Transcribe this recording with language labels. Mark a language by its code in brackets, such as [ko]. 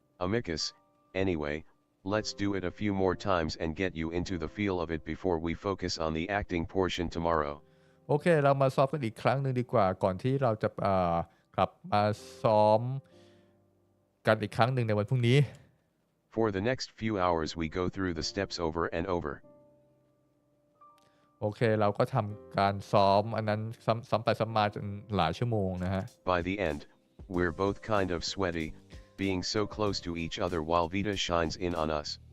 [en] Amicus, anyway, let's do it a few more times and get you into the feel of it before we focus on the acting portion tomorrow. [th] โอเคเรามาซ้อมกันอีกครั้งหนึ่งดีกว่าก่อนที่เราจะกลับมาซ้อมกันอีกครั้งหนึ่งในวันพรุ่งนี้ [en] For the next few hours we go through the steps over and over. [th] โอเคเราก็ทำการซ้อมอันนั้นซ้ำไปซ้ำมาจนหลายชั่วโมงนะฮะ [en] By the end, we're both kind of sweaty, being so close to each other while Vita shines in on us.